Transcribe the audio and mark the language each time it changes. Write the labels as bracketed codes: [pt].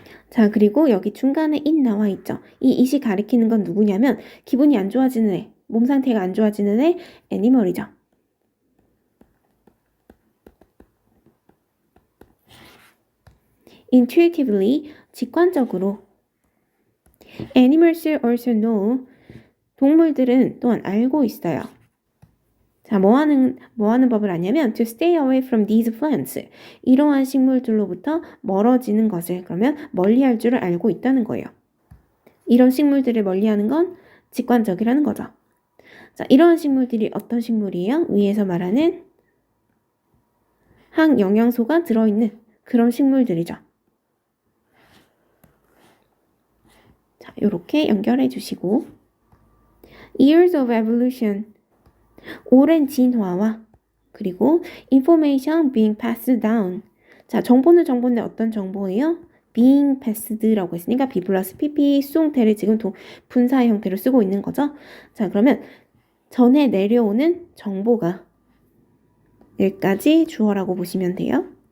[ko] 자, 그리고 여기 중간에 it 나와 있죠. 이 it이 가리키는 건 누구냐면 기분이 안 좋아지는 애, 몸 상태가 안 좋아지는 애, 애니멀이죠. intuitively, 직관적으로. [en] Animals also know. [ko] 동물들은 또한 알고 있어요. 자, 뭐 하는 법을 아냐면 [en] to stay away from these plants. [ko] 이러한 식물들로부터 멀어지는 것을 그러면 멀리할 줄을 알고 있다는 거예요. 이런 식물들을 멀리하는 건 직관적이라는 거죠. 자, 이러한 식물들이 어떤 식물이에요? 위에서 말하는 항영양소가 들어있는 그런 식물들이죠. 자, 이렇게 연결해 주시고 [en] Years of evolution. [ko] 오랜 진화와 그리고 [en] information being passed down. [ko] 자, 정보는 정보인데 어떤 정보예요? being passed라고 했으니까 be 플러스 pp 수동태를 지금 분사의 형태로 쓰고 있는 거죠. 자, 그러면 전해 내려오는 정보가 여기까지 주어라고 보시면 돼요.